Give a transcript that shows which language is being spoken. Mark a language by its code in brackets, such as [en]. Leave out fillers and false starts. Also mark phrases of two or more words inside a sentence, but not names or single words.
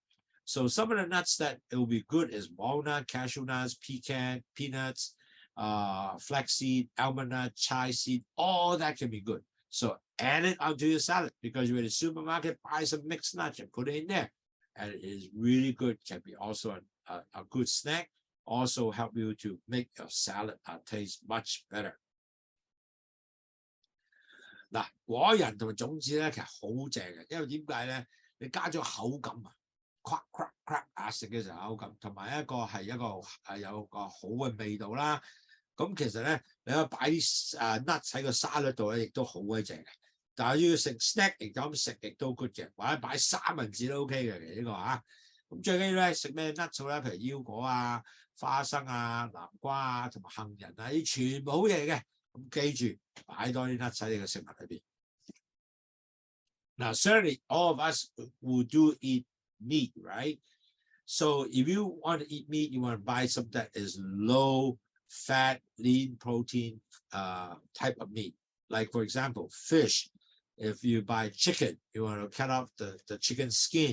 [en] So some of the nuts that it will be good is walnut, cashew nuts, pecan, peanuts, flaxseed, almond nut, chia seed, all that can be good. So add it onto your salad, because you're in the supermarket, buy some mixed nuts and put it in there. And it is really good, can be also a good snack, also help you to make your salad taste much better. [yue] 嗱，果仁同埋種子咧，其實好正嘅，因為點解咧？你加咗口感啊 ， [en] crack crack crack [yue] 啊，食嘅時候口感，同埋一個係有個好嘅味道啦。咁其實咧，你可以擺啲nuts 喺個沙律度咧，亦都好鬼正嘅。但係要食 snack 嚟咁食亦都 good 嘅，或者擺三文治都 OK 嘅，其實呢個嚇。咁最緊要咧食咩 nuts 咧？譬如腰果啊、花生啊、南瓜啊同埋杏仁啊，呢全部好嘢嘅。咁記住擺多啲 nuts 喺你嘅食物裏邊。 [en] Now, certainly all of us will do eat meat, right? So if you want to eat meat, you want to buy something that is low fat, lean protein type of meat. Like, for example, fish. If you buy chicken, you want to cut off the chicken skin.